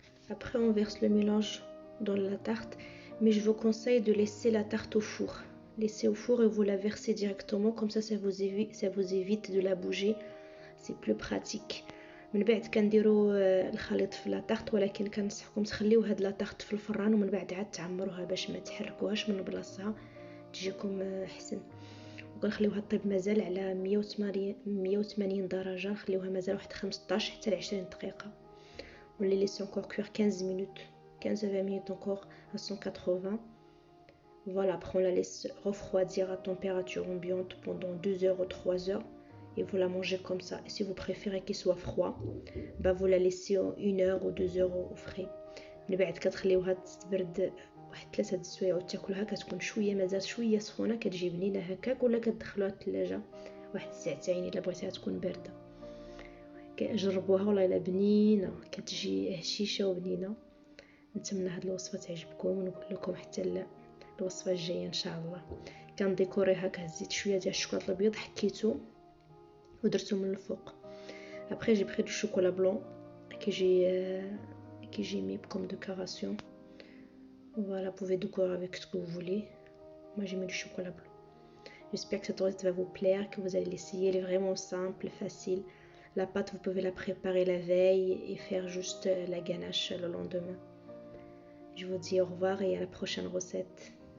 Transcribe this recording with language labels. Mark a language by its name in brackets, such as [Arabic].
[French] Après on verse le mélange dans la tarte, mais je vous conseille de laisser la tarte au four. Laissez au four et vous la versez directement, comme ça vous évite de la bouger, c'est plus pratique. [Arabic] من بعد كنديروا الخليط في لا طارت، ولكن كنصحكم تخليو هاد لا طارت في الفران ومن بعد عاد تعمروها باش ما تحركوهاش من بلاصتها تجيكم احسن. وكنخليوها طيب مازال على 180 درجه، نخليوها مازال واحد 15 حتى ل 20 دقيقه. [French] On les laisse encore cuire 15 minutes, 15 à 20 minutes encore à 180. Voilà, après on la laisse refroidir à température ambiante pendant 2 heures ou 3 heures. Et vous la mangez comme ça. Et si vous préférez qu'il soit froid, bah vous la laissez 1 heure ou 2 heures au frais. [Arabic] من بعد كتخليوها تبرد واحد 3 سوايع وتاكلوها، كتكون شويه مازال شويه سخونه، كتجي بنينه هكاك. ولا كتدخلوها الثلاجه واحد ساعتين الا بغيتيها تكون بارده. جربوها والله الا بنينه، كتجي هشيشه وبنينه. نتمنى هاد الوصفه تعجبكم، ونقول لكم حتى الوصفه الجايه ان شاء الله. كنديكوريها، كهزيت شويه ديال الشوكولاته الابيض، حكيتو ودرتو من الفوق. [French] Après j'ai pris du chocolat blanc que j'ai mis comme décoration. Voilà, vous pouvez décorer avec ce que vous voulez. Moi j'ai mis du chocolat blanc. J'espère que cette recette va vous plaire, que vous allez l'essayer. Elle est vraiment simple, facile. La pâte, vous pouvez la préparer la veille et faire juste la ganache le lendemain. Je vous dis au revoir et à la prochaine recette.